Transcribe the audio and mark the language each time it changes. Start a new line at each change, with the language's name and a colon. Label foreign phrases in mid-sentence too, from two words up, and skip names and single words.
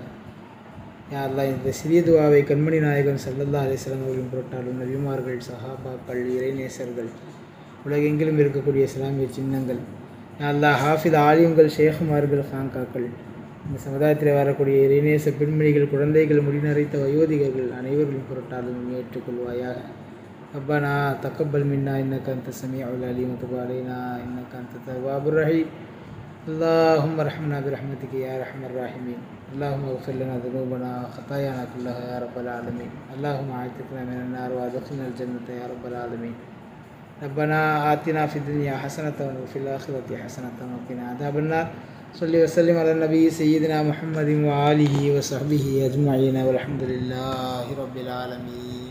Arabic: يا الله
Tamil: இந்த சிறிய துஆவை கண்மணி நாயகம்
Arabic: صلى الله عليه وسلم
Tamil: அவர்களின் பொருட்டாலும் நபிமார்கள், சஹாபாக்கள், இறைநேசர்கள், உலகெங்கிலும் இருக்கக்கூடிய இஸ்லாமிய சின்னங்கள்,
Arabic: يا الله
Tamil: ஹாஃபித் ஆலிம்கள், ஷேகுமார்கள், ஹாங்காக்கள், இந்த சமுதாயத்தில் வரக்கூடிய இறைநேச பெண்மணிகள், குழந்தைகள், முடிநரைத்த வயோதிகர்கள் அனைவர்களும் பொருட்டாலும் ஏற்றுக்கொள்வாயாக.
Arabic: ربنا تقبل منا إنك أنت السميع العليم وتب علينا إنك أنت التواب الرحيم. اللهم ارحمنا برحمتك يا أرحم الراحمين. اللهم اغفر لنا ذنوبنا وخطايانا كلها يا رب العالمين. اللهم اعتقنا من النار وادخلنا الجنة يا رب العالمين. ربنا آتنا في الدنيا حسنة وفي الآخرة حسنة وقنا عذاب النار. صل وسلم على النبي سيدنا محمد وآله وصحبه أجمعين والحمد لله رب العالمين.